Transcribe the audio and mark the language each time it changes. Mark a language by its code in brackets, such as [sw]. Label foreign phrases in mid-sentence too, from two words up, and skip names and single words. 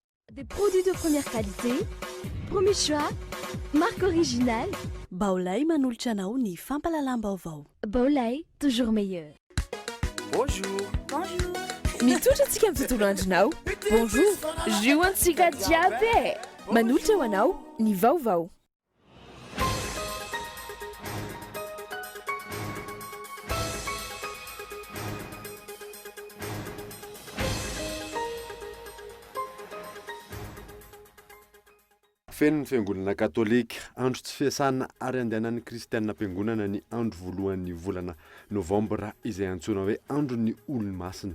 [fr] Des produits de première qualité, premier choix, marque originale. [mg] Baolay manolotra anao ny fampalalam-baovao. [fr] Baolay, toujours meilleur. Bonjour. Bonjour. [mg] Mitondra antsika amin'ny tontolo andronao. Bonjour. Zio antsika jiaby. Manolotra ho anao ny vaovao. Fen'ny fiangonana katolika andro tsy fiasana ary andehanan'ny kristianina am-piangonana ny andro voalohan'ny volana novambra izay antsoina hoe andron'ny olo-masina.